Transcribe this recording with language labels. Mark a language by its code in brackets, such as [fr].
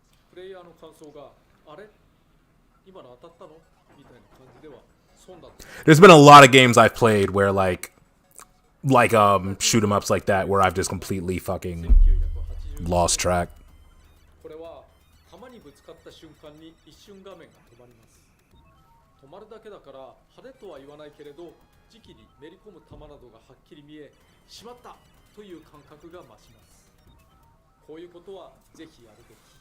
[ja] プレイヤーの感想があれ今の当たったのみたいな感じでは損だった。 [en] There's been a lot of games I've played where like shoot 'em ups like that where I've just completely fucking lost track. [ja] これは弾にぶつかった瞬間に一瞬画面が止まります。止まるだけだから派手とは言わないけれど、時期にめり込む弾などがはっきり見え、しまったという感覚が増します。こういうことはぜひやるべき。